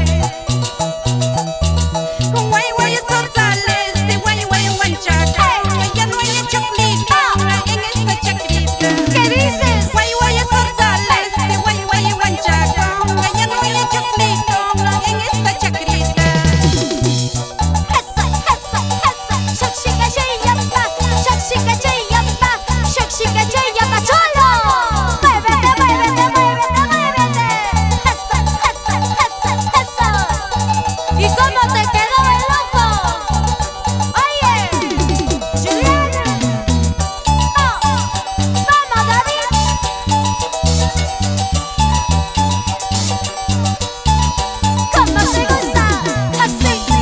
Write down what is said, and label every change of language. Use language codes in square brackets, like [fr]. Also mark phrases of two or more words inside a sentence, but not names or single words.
[es] Guay, guay, zorzales, guay, guay, guanchaca, ya no hay choclito en esta chacrita. ¿Qué dices? Guay, guay, zorzales, guay, guay, guanchaca, ya no hay choclito en esta chacrita. ¡Esa, esa, esa! ¡Shakshika, shayamba! ¡Shakshika, shayamba! ¡Shakshika, shayamba! ¡Cholo! ¡Muévete, muévete, muévete, muévete! ¡Esa, esa, esa, esa! ¿Y cómo te quedó el ojo? Oye, Juliana. Vamos, David. ¿Cómo se gusta? Así.